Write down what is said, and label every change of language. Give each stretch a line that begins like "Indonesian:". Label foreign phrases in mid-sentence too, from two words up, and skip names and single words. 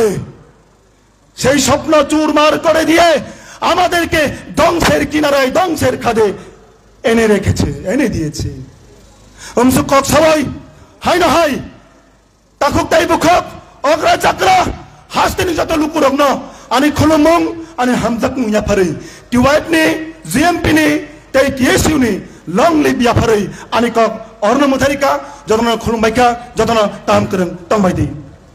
Bangla: সেই স্বপ্ন চুরমার করে দিয়ে আমাদেরকে ধ্বংসের কিনারায়, ধ্বংসের খাদে এনে দিয়েছে।
Kok Borok: কক সবাই হাই না হাই তাকুক তাই বুখক অগ্রা চাকরা হাসতে যত লুকুরক ন আনি খুলুমং আনি হামজাক মুয়া ফারে টিওয়াইট নি জিএমপি নি তাই টিএসইউ নি
English: long live
Kok Borok: या ফারে আনি কক অর্ণ মুথারিকা যতন খুলুমবাইকা যতন তাম করং তংবাইদি।